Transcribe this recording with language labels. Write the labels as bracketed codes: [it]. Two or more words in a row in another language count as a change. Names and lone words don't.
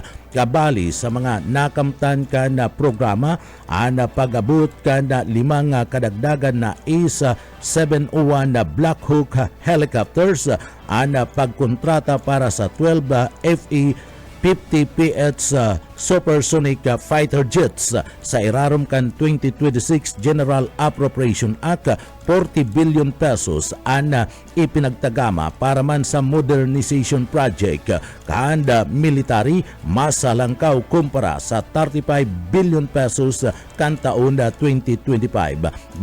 [bik] Kabali sa mga nakamtan ka na programa ang pag-abot ka na 5 kadagdagan na ACE-701 na Black Hawk helicopters ang pagkontrata para sa 12 FE-50PH supersonic fighter jets sa irarom kan 2026 General Appropriation Act 40 billion pesos ang ipinagtagama para man sa [en] modernization project [bik] kanda military masalangkaw kumpara sa 35 billion pesos kan taon 2025.